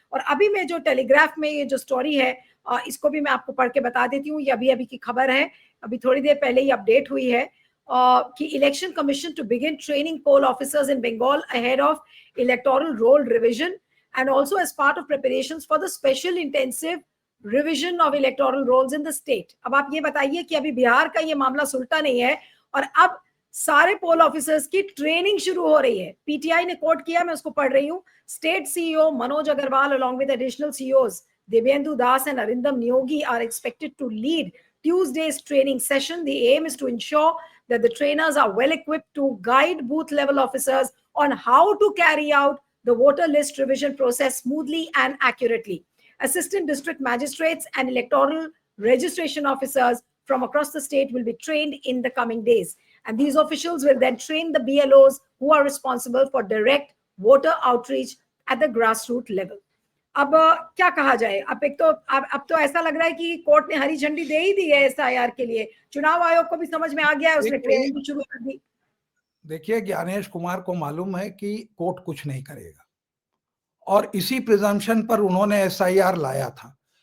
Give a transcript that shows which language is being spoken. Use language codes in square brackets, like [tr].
[hi] और अभी मैं जो टेलीग्राफ में ये जो स्टोरी है, इसको भी मैं आपको पढ़ के बता देती हूँ। ये अभी अभी की खबर है, अभी थोड़ी देर पहले ही अपडेट हुई है कि [en] Election commission to begin training poll officers in Bengal ahead of electoral roll revision and also as part of preparations for the special intensive revision of electoral rolls in the state. [hi] अब आप ये बताइए कि अभी बिहार का ये मामला सुलटा नहीं है और अब सारे पोल ऑफिसर्स की ट्रेनिंग शुरू हो रही है। पीटीआई ने कोट किया, मैं उसको पढ़ रही हूँ। [en] State CEO Manoj Agrawal along with additional CEOs Devyendu Das and Arindam Neogi are expected to lead Tuesday's training session. The aim is to ensure that the trainers are well equipped to guide booth level officers on how to carry out the voter list revision process smoothly and accurately. Assistant district magistrates and electoral registration officers from across the state will be trained in the coming days. And these officials will then train the BLOs who are responsible for direct voter outreach at the grassroots level. [hi] अब क्या कहा जाए, अब तो ऐसा लग रहा है कि कोर्ट ने हरी झंडी दे ही दी है एसआईआर के लिए। चुनाव आयोग को भी समझ में आ गया है, उसने ट्रेनिंग भी शुरू कर दी। देखिए, ज्ञानेश कुमार को मालूम है कि कोर्ट कुछ नहीं करेगा, और इसी प्रिजम्पशन पर उन्होंने एसआईआर लाया था।